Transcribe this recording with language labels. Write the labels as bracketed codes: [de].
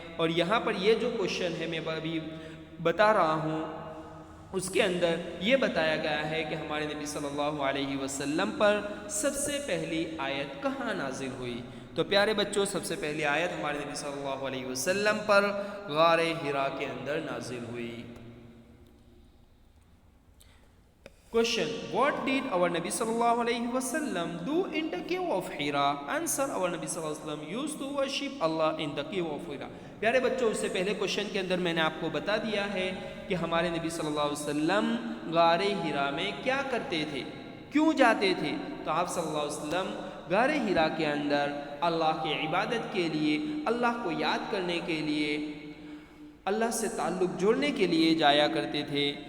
[ur] اور یہاں پر یہ جو کوشچن ہے میں ابھی بتا رہا ہوں، اس کے اندر یہ بتایا گیا ہے کہ ہمارے نبی صلی اللہ علیہ وسلم پر سب سے پہلی آیت کہاں نازل ہوئی. تو پیارے بچوں، سب سے پہلی آیت ہمارے نبی صلی اللہ علیہ وسلم پر غار حرا کے اندر نازل ہوئی. [en] Question: What did our Nabi sallallahu alaihi wasallam do in the cave of Hira? Answer: Our Nabi sallallahu alaihi wasallam used to worship Allah in the cave of Hira. [ur] پیارے بچوں، اس سے پہلے کوشچن کے اندر میں نے آپ کو بتا دیا ہے کہ ہمارے نبی صلی اللہ علیہ وسلم غار حرا میں کیا کرتے تھے، کیوں جاتے تھے. تو آپ صلی اللہ علیہ وسلم غار حرا کے اندر اللہ کی عبادت کے لیے، اللہ کو یاد کرنے کے لیے، اللہ سے تعلق جوڑنے کے لیے جایا کرتے تھے.